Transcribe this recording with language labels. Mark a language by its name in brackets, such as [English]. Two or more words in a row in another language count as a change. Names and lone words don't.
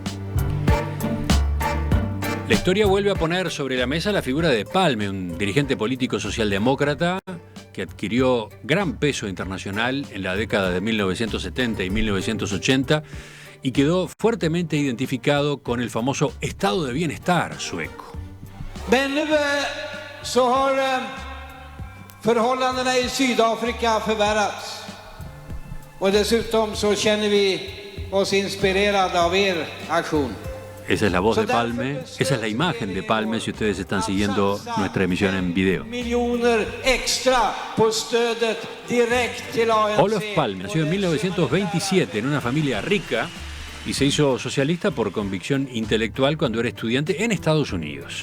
[Spanish] La historia vuelve a poner sobre la mesa la figura de Palme, un dirigente político socialdemócrata que adquirió gran peso internacional en la década de 1970 y 1980 y quedó fuertemente identificado con el famoso estado de bienestar sueco. [Swedish] Men nu så har förhållandena i Sydafrika förvärrats. Och dessutom så känner vi oss inspirerade av er aktion. [Spanish] Esa es la voz de Palme, esa es la imagen de Palme si ustedes están siguiendo nuestra emisión en video. Olof Palme nació en 1927 en una familia rica y se hizo socialista por convicción intelectual cuando era estudiante en Estados Unidos.